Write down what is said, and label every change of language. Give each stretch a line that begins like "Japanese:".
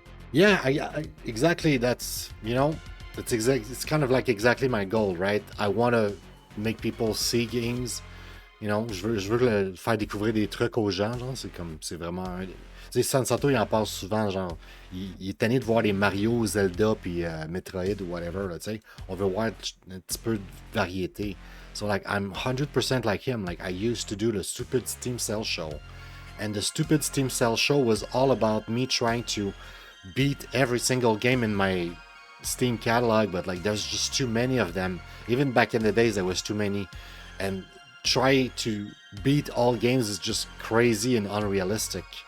English: Yeah, exactly. That's it's kind of like exactly my goal, right? I want to make people see games.
French: Je veux faire découvrir des trucs aux gens. C'est vraiment Tu sais, Sansato, il en parle souvent, genre, il est tanné de voir les Mario, Zelda, puis Metroid ou whatever, là, tu sais. On veut voir un petit peu de variété.
English: So, like, I'm 100% like him. Like, I used to do the stupid Steam Sale show. And the stupid Steam Sale show was all about me trying to beat every single game in my Steam catalog, but like there's just too many of them. Even back in the days, there was too many, and try to beat all games is just crazy and unrealistic.